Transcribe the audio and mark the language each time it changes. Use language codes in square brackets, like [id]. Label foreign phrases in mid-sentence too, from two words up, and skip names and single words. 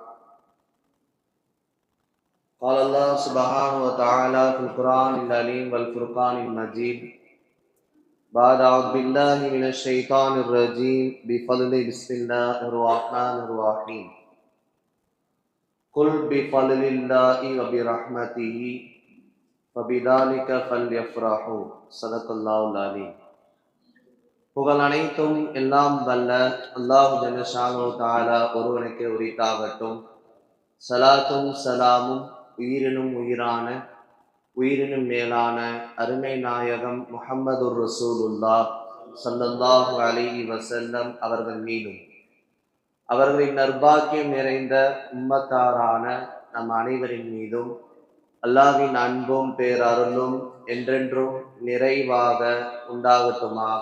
[ar] قال الله سبحانه وتعالى في القرآن العليم والفرقان المجيد بعد أعوذ بالله من الشيطان الرجيم بفضل بسم الله الرحمن الرحيم قل بفضل الله وبرحمته فبذلك فليفرحوا صدق الله العليم. [ta] புகழ் அனைத்தும் எல்லாம் வல்ல [ar] الله جل شأنه تعالى [ta] ஒருவனுக்கு உரித்தாகட்டும். சலாத்தும் சலாமும் உயிரினும் உயிரான உயிரினும் மேலான அருமை நாயகம் [ar] محمد رسول الله صلى الله عليه وسلم [ta] அவர்கள் மீதும் அவர்களின் நற்பாக்கியம் நிறைந்த உம்மத்தாரான நம் அனைவரின் மீதும் அல்லாஹ்வின் அன்பும் பேரருளும் என்றென்றும் நிறைவாக உண்டாகட்டுமாக.